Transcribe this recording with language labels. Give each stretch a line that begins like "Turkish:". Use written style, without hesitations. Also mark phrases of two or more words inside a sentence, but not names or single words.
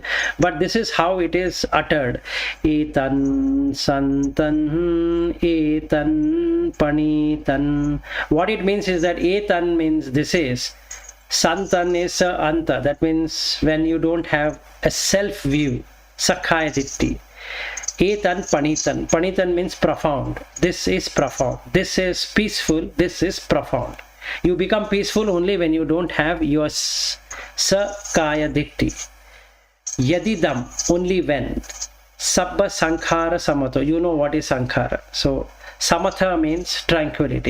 English: But this is how it is uttered.
Pali: Etan, Santan, Etan, Panitan.
English: What it means is that Etan means this is. Santan is Anta. That means when you don't have a self-view.
Pali: Sakhaya Ditti. Etan Panitan.
English: Panitan means profound. This is profound. This is peaceful. This is profound. You become peaceful only when you don't have your
Pali: Sakaya Ditti.
English: Yadidam, only when.
Pali: Sabba Sankhara Samato.
English: You know what is Sankhara. So Samatha means tranquility.